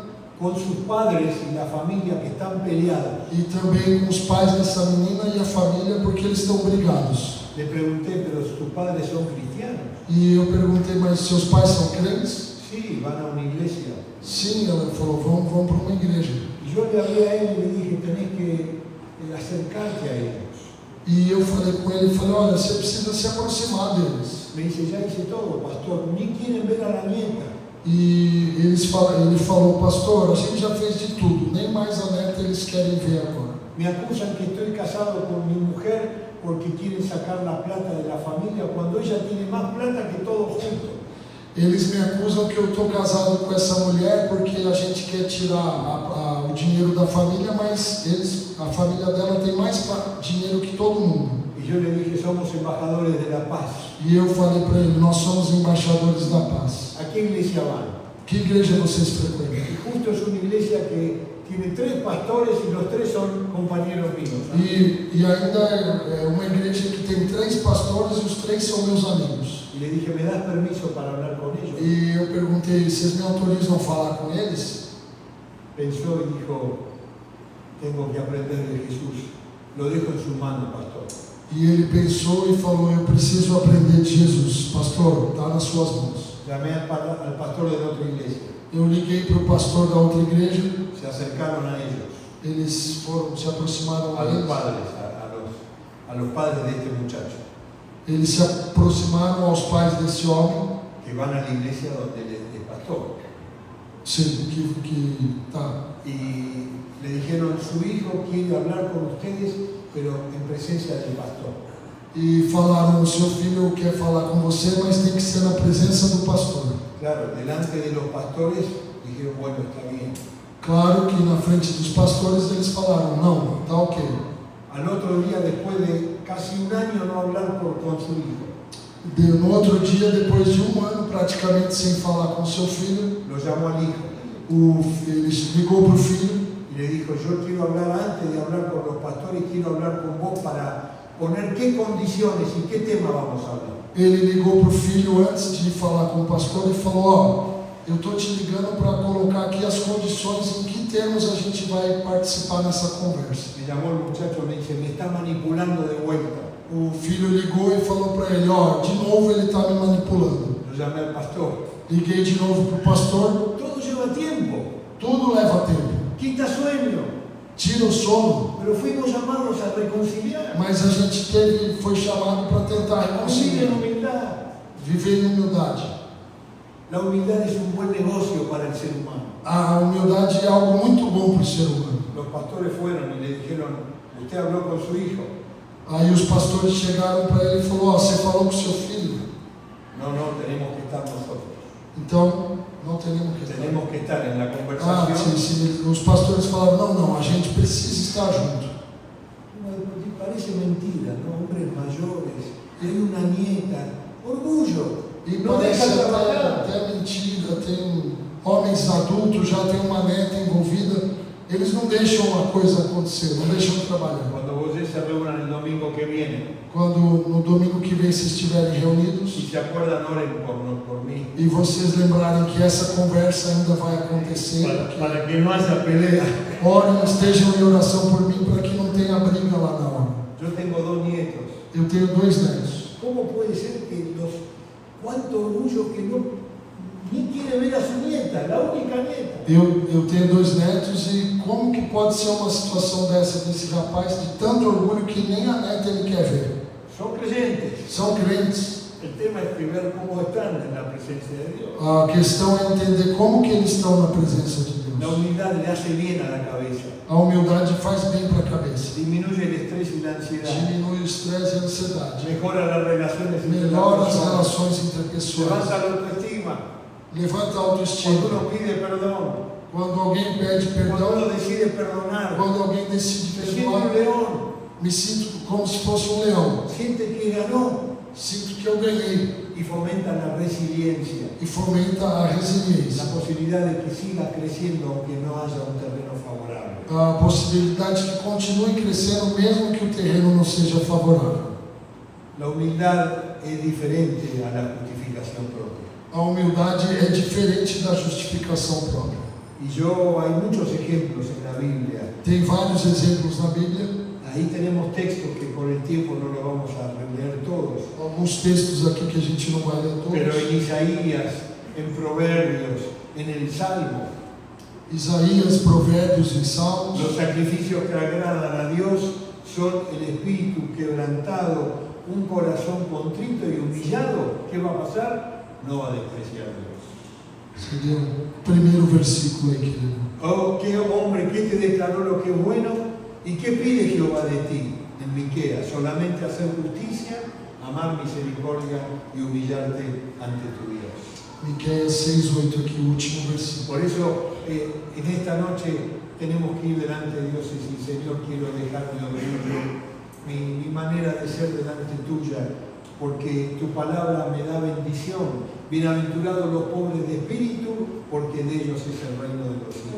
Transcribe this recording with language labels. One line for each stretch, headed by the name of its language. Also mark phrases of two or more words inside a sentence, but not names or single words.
Spanish: con sus padres y la familia que están peleados.
Portuguese: e também com os pais dessa menina e a família, porque eles estão brigados.
Spanish: Le pregunté, pero tus padres son cristianos.
Portuguese: E eu perguntei, mas seus pais são crentes?
Spanish: Sí, van a una iglesia.
Portuguese: Sim, ela falou, vamos para uma igreja.
Spanish: Y yo le hablé a él y le dije, tenés que acercarte a ellos.
Portuguese: E eu falei com ele, falei, olha, você precisa se aproximar deles.
Spanish: Me dice, ya hice todo, pastor, ni quieren ver a la nieta.
Portuguese: E ele falou, pastor, a gente já fez de tudo, nem mais a neta eles querem ver agora.
Spanish: Me acusan que estoy casado con mi mujer porque quieren sacar la plata de la familia cuando ella tiene más plata que todos juntos.
Portuguese: Eles me acusam que eu estou casado com essa mulher porque a gente quer tirar o dinheiro da família, mas a família dela tem mais dinheiro que todo mundo.
Spanish: Y yo le dije, somos embajadores de la paz.
Portuguese: E eu falei para ele, nós somos embaixadores da paz.
Spanish: ¿A qué iglesia van?
Portuguese: Que igreja vocês frequentam?
Spanish: Y justo es una iglesia que tiene 3 pastores y los 3 son compañeros míos.
Portuguese: E ainda é uma igreja que tem 3 pastores e os 3 são meus amigos.
Spanish: Y le dije, ¿me das permiso para hablar con ellos?
Portuguese: E eu perguntei, vocês me autorizam a falar com eles?
Spanish: Pensó y dijo, tengo que aprender de Jesús. Lo dejo en sus manos, pastor.
Portuguese: E ele pensou e falou, eu preciso aprender de Jesus. Pastor, está nas suas mãos.
Spanish: Llamé al pastor de la otra iglesia.
Portuguese: Eu liguei para o pastor da outra igreja,
Spanish: Se acercaron a ellos,
Portuguese: eles se aproximaram a a
Spanish: los
Portuguese: eles,
Spanish: padres, a los a los padres de este muchacho,
Portuguese: Eles se aproximaram aos pais desse homem,
Spanish: que van a la iglesia donde él es pastor.
Portuguese: sim, que tá.
Spanish: Y le dijeron, su hijo quiere hablar con ustedes, pero en presencia del pastor.
Portuguese: E falaram, o seu filho quer falar com você, mas tem que ser na presença do pastor.
Spanish: Claro, delante de los pastores dijeron, bueno, está bien.
Portuguese: Claro que na frente dos pastores eles falaram, não, tá ok.
Spanish: Al otro día, después de casi un año no hablar con su hijo,
Portuguese: No outro dia, depois de um ano praticamente sem falar com seu filho,
Spanish: lo llamó al hijo
Portuguese: ele ligou para o filho
Spanish: y le dijo, yo quiero hablar antes de hablar con los pastores, quiero hablar con vos para poner qué condiciones y qué tema vamos a hablar.
Portuguese: Ele ligou para o filho antes de falar com o pastor e falou, ó, eu estou te ligando para colocar aqui as condições em que termos a gente vai participar nessa conversa.
Spanish: Me llamó el muchacho y me dice, me está manipulando de vuelta.
Portuguese: O filho ligou e falou para ele, ó, de novo ele está me manipulando.
Spanish: Lo llamé al pastor.
Portuguese: Liguei de novo para o pastor,
Spanish: Todo lleva tiempo,
Portuguese: tudo leva tempo.
Spanish: quita sueño,
Portuguese: Tira o sono,
Spanish: pero fuimos llamados a reconciliar.
Portuguese: mas a gente foi chamado para tentar
Spanish: Vivir en
Portuguese: reconciliar,
Spanish: humildad.
Portuguese: viver em humildade.
Spanish: La humildad es un buen negocio para el ser humano.
Portuguese: A humildade é algo muito bom para o ser humano.
Spanish: Los pastores fueron y le dijeron, usted habló con su hijo.
Portuguese: Aí os pastores chegaram para ele e falaram, ó, você falou com seu filho,
Spanish: No, tenemos que estar nosotros.
Portuguese: então não teremos que estar.
Spanish: Tenemos que estar en la Ah, conversación.
Portuguese: sim. Os pastores falaram, não, a gente precisa estar junto.
Spanish: Parece mentira, ¿no? Hombres mayores, hay una nieta, orgullo.
Portuguese: E
Spanish: No deja
Portuguese: parece trabalhar. até mentira, tem homens adultos, já tem uma neta envolvida, eles não deixam a coisa acontecer, não deixam trabalhar.
Spanish: Cuando vos se reúnan el domingo que viene
Portuguese: Quando no domingo que vem vocês estiverem
Spanish: y
Portuguese: reunidos
Spanish: se acuerdan, oren por mí.
Portuguese: e vocês lembrarem que essa conversa ainda vai acontecer,
Spanish: Para que no haya pelea.
Portuguese: orem, estejam em oração por mim para que não tenha briga lá na hora.
Spanish: Yo tengo 2 nietos.
Portuguese: Eu tenho 2 netos.
Spanish: ¿Cómo puede ser que cuánto orgullo que no ni quiere ver a su nieta, la única nieta?
Portuguese: Eu tenho 2 netos e como que pode ser uma situação desse rapaz de tanto orgulho que nem a neta ele quer ver?
Spanish: Son creyentes.
Portuguese: São crentes.
Spanish: El tema es ver cómo están en la presencia de Dios.
Portuguese: A questão é entender como que eles estão na presença de
Spanish: La
Portuguese: Deus.
Spanish: humildad le hace bien a la cabeza,
Portuguese: A humildade faz bem para a cabeça.
Spanish: disminuye el estrés y la ansiedad,
Portuguese: Diminui o estresse e a ansiedade.
Spanish: mejora las relaciones entre las
Portuguese: Melhora as
Spanish: personas,
Portuguese: relações interpessoais.
Spanish: levanta la autoestima.
Portuguese: Levanta a
Spanish: Cuando
Portuguese: autoestima.
Spanish: uno pide perdón,
Portuguese: Quando alguém pede
Spanish: cuando
Portuguese: perdão,
Spanish: uno decide perdonar,
Portuguese: quando alguém decide
Spanish: se siente un
Portuguese: perdoar,
Spanish: león,
Portuguese: me sinto como se fosse um leão.
Spanish: siente que ganó
Portuguese: Sinto que eu ganhei
Spanish: y fomenta la resiliencia,
Portuguese: e fomenta a resiliência.
Spanish: la posibilidad de que siga creciendo aunque no haya un terreno favorable.
Portuguese: A possibilidade que continue crescendo mesmo que o terreno não seja favorável.
Spanish: La humildad es diferente a la justificación propia.
Portuguese: A humildade é diferente da justificação própria.
Spanish: Y hay muchos ejemplos en la Biblia.
Portuguese: Tem vários exemplos na Bíblia,
Spanish: Ahí tenemos textos que por el tiempo no los vamos a leer todos.
Portuguese: alguns textos aqui que a gente não vai ler
Spanish: Pero
Portuguese: todos.
Spanish: en Isaías, en Proverbios, en el Salmo,
Portuguese: Isaías, Provérbios e Salmos,
Spanish: los sacrificios que agradan a Dios son el espíritu quebrantado, un corazón contrito y humillado. ¿Qué va a pasar? No va a despreciar a Dios.
Portuguese: seria o primeiro versículo aí que ele leu.
Spanish: Oh, qué hombre, ¿qué te declaró lo que es bueno? ¿Y qué pide Jehová de ti? En Miqueas, solamente hacer justicia, amar misericordia y humillarte ante tu Dios.
Portuguese: Miqueias 6:8 aqui, o último versículo.
Spanish: Por eso, en esta noche tenemos que ir delante de Dios y decir, Señor, quiero dejar mi orgullo, mi manera de ser delante tuya, porque tu palabra me da bendición. Bienaventurados los pobres de espíritu, porque de ellos es el reino de los cielos.